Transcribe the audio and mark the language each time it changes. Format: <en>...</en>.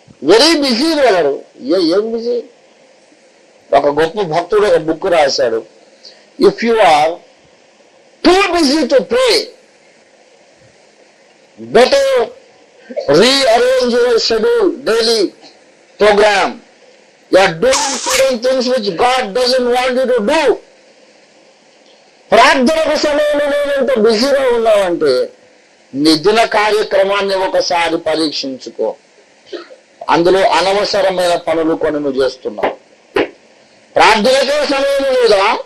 <te>Very busy వెళ్ళరు. ఏం busy? ఒక గొప్ప భక్తుడు ఒక బుక్ రాశాడు.</te> <en>If you are too busy to pray, better rearrange your schedule, daily program. You are doing certain things which God doesn't want you to do.</en> <te>ప్రార్థనకు సమయంలో ఎంత బిజీగా ఉన్నావంటే నీ దిన కార్యక్రమాన్ని ఒకసారి పరీక్షించుకో. అందులో అనవసరమైన పనులు కొన్ని నువ్వు చేస్తున్నావు. ప్రార్థనకే సమయం లేదా?</te>